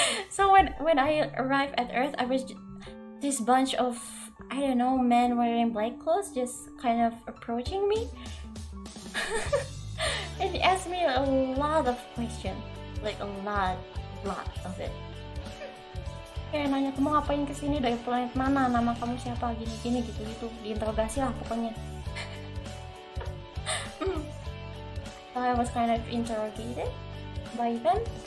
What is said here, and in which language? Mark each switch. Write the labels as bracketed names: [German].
[English] So when I arrived at Earth, I was this bunch of, I don't know, men wearing black clothes just kind of approaching me. And he asked me a lot of questions, like a lot of it. [Indonesian] Kayak nanya, kamu ngapain kesini, dari planet mana, nama kamu siapa, gini-gini gitu-gitu. Diinterogasi lah pokoknya. [English] So I was kind of interrogated by them.